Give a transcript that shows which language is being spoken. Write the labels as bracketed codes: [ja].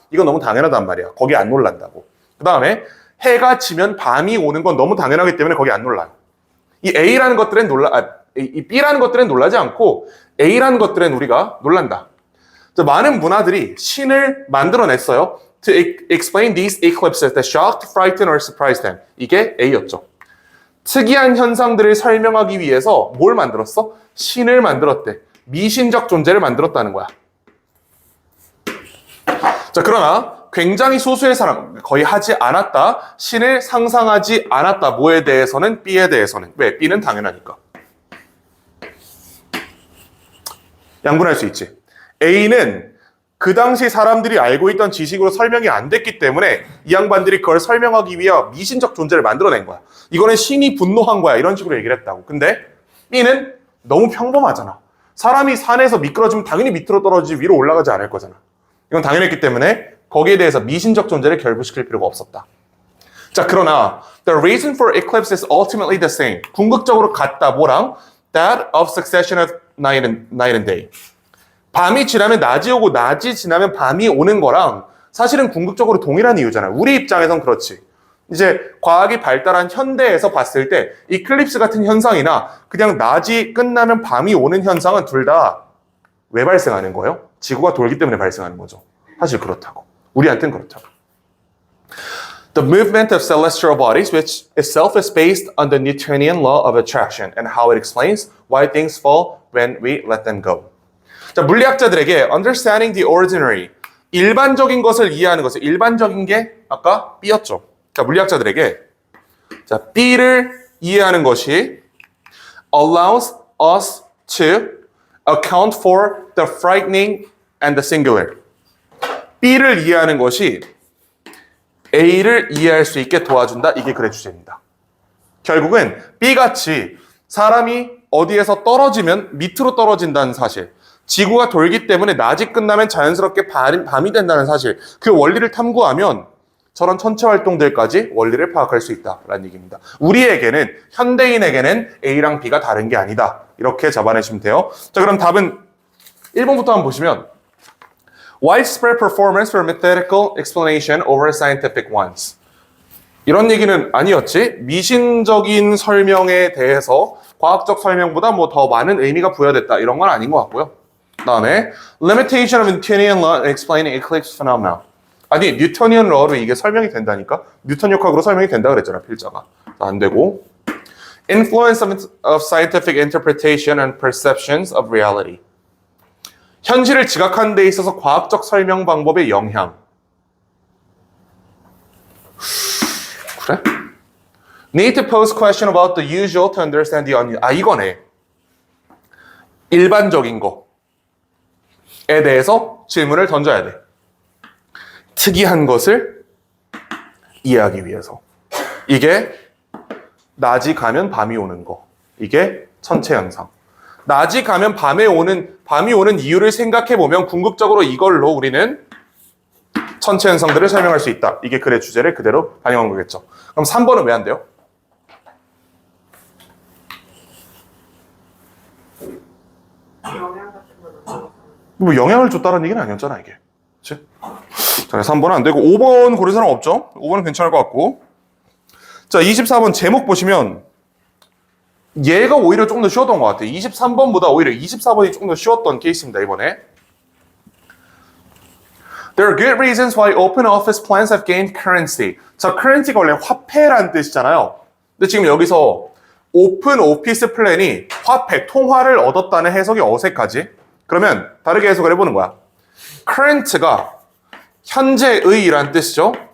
[ko] 이건 너무 당연하단 말이야. 거기 안 놀란다고. 그 다음에 해가 지면 밤이 오는 건 너무 당연하기 때문에 거기 안 놀라요. 이 A라는 것들은 이 B라는 것들은 놀라지 않고 A라는 것들은 우리가 놀란다. 많은 문화들이 신을 만들어냈어요. [en] To explain these eclipses that shocked, frightened, or surprised them. [ko] 이게 A였죠. 특이한 현상들을 설명하기 위해서 뭘 만들었어? 신을 만들었대. 미신적 존재를 만들었다는 거야. 자, 그러나 굉장히 소수의 사람, 거의 하지 않았다. 신을 상상하지 않았다. 뭐에 대해서는? B에 대해서는. 왜? B는 당연하니까. 양분할 수 있지. A는 그 당시 사람들이 알고 있던 지식으로 설명이 안 됐기 때문에 이 양반들이 그걸 설명하기 위해 미신적 존재를 만들어낸 거야. 이거는 신이 분노한 거야. 이런 식으로 얘기를 했다고. 근데 B는 너무 평범하잖아. 사람이 산에서 미끄러지면 당연히 밑으로 떨어지지 위로 올라가지 않을 거잖아. 이건 당연했기 때문에 거기에 대해서 미신적 존재를 결부시킬 필요가 없었다. 자, 그러나 [en] the reason for eclipse is ultimately the same. [ko] 궁극적으로 같다. 뭐랑? [en] That of succession of night and day. [ko] 밤이 지나면 낮이 오고 낮이 지나면 밤이 오는 거랑 사실은 궁극적으로 동일한 이유잖아요. 우리 입장에선 그렇지. 이제 과학이 발달한 현대에서 봤을 때 이클립스 같은 현상이나 그냥 낮이 끝나면 밤이 오는 현상은 둘 다 왜 발생하는 거예요? 지구가 돌기 때문에 발생하는 거죠. 사실 그렇다고. 우리한테는 그렇다고. [en] The movement of celestial bodies, which itself is based on the Newtonian law of attraction and how it explains why things fall when we let them go. [ko] 자, 물리학자들에게 [en] understanding the ordinary, [ko] 일반적인 것을 이해하는 것을, 일반적인 게 아까 B였죠. 자, 물리학자들에게 자, B를 이해하는 것이 [en] allows us to account for the frightening and the singular. [ko] B를 이해하는 것이 A를 이해할 수 있게 도와준다. 이게 글의 주제입니다. 결국은 B같이 사람이 어디에서 떨어지면 밑으로 떨어진다는 사실, 지구가 돌기 때문에 낮이 끝나면 자연스럽게 밤이 된다는 사실, 그 원리를 탐구하면 저런 천체 활동들까지 원리를 파악할 수 있다라는 얘기입니다. 우리에게는, 현대인에게는 A랑 B가 다른 게 아니다. 이렇게 잡아내시면 돼요. 자, 그럼 답은 1번부터 한번 보시면 [en] widespread performance for methodical explanation over scientific ones. [ko] 이런 얘기는 아니었지. 미신적인 설명에 대해서 과학적 설명보다 뭐 더 많은 의미가 부여됐다. 이런 건 아닌 것 같고요. 그 다음에 [en] limitation of Newtonian law in explaining eclipse phenomena. [ko] 아니, 뉴턴이언 러로 이게 설명이 된다니까? 뉴턴 역학으로 설명이 된다 그랬잖아, 필자가. 안 되고. [en] Influence of scientific interpretation and perceptions of reality. [ko] 현실을 지각하는 데 있어서 과학적 설명 방법의 영향. 그래? [en] Need to pose question about the usual to understand the unusual. [ko] 아, 이거네. 일반적인 거에 대해서 질문을 던져야 돼. 특이한 것을 이해하기 위해서. 이게 낮이 가면 밤이 오는 거. 이게 천체 현상. 낮이 가면 밤이 오는 이유를 생각해 보면 궁극적으로 이걸로 우리는 천체 현상들을 설명할 수 있다. 이게 글의 주제를 그대로 반영한 거겠죠. 그럼 3번은 왜 안 돼요? 영향 같은 건 없어요. 뭐 영향을 줬다는 얘기는 아니었잖아 이게. 그치? 자, 3번은 안 되고 5번 고를 사람 없죠? 5번은 괜찮을 것 같고. 자, 24번 제목 보시면 얘가 오히려 조금 더 쉬웠던 것 같아요. 23번보다 오히려 24번이 조금 더 쉬웠던 케이스입니다, 이번에. [en] There are good reasons why open office plans have gained currency. [ko] 자, currency가 원래 화폐라는 뜻이잖아요. 근데 지금 여기서 오픈 오피스 플랜이 화폐, 통화를 얻었다는 해석이 어색하지? 그러면 다르게 해석을 해보는 거야. current가 현재의라는 뜻이죠.